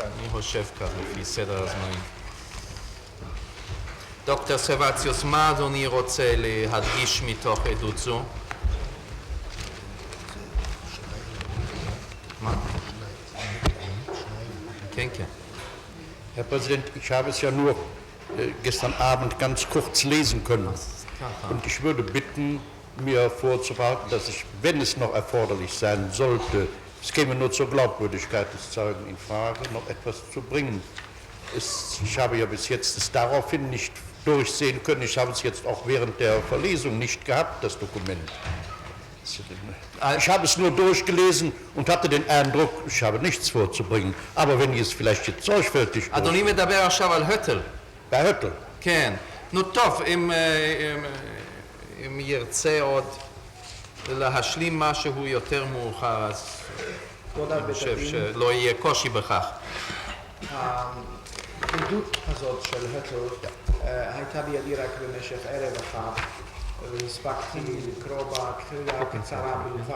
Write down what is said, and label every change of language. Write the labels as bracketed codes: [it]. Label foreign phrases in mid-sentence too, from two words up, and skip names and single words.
[he] אני חושב כך לפי סדר הזמנים. דוקטור סרבציוס, מה אדוני רוצה להדגיש מתוך עדות זו? מה? כן, כן. [de] Herr Präsident, ich habe es ja nur gestern Abend ganz kurz lesen können. Und ich würde bitten, mir vorzubehalten, dass ich, wenn es noch erforderlich sein sollte, es käme nur zur Glaubwürdigkeit des Zeugen in Frage, noch etwas zu bringen. Ich habe ja bis jetzt es daraufhin nicht durchsehen können. Ich habe es jetzt auch während der Verlesung nicht gehabt, das Dokument. Ich habe es nur durchgelesen und hatte den Eindruck, ich habe nichts vorzubringen. Aber wenn ich es vielleicht jetzt sorgfältig... [he] אדוני מדבר עכשיו על הטל. בהטל. כן. נו טוב, אם ירצה עוד להשלים משהו יותר מאוחר, אז אני חושב שלא יהיה קושי בכך. העדות הזאת של הטל הייתה בידי רק במשך ערב אחד והספקתי לקרוא בה קריאה קצרה בלבד.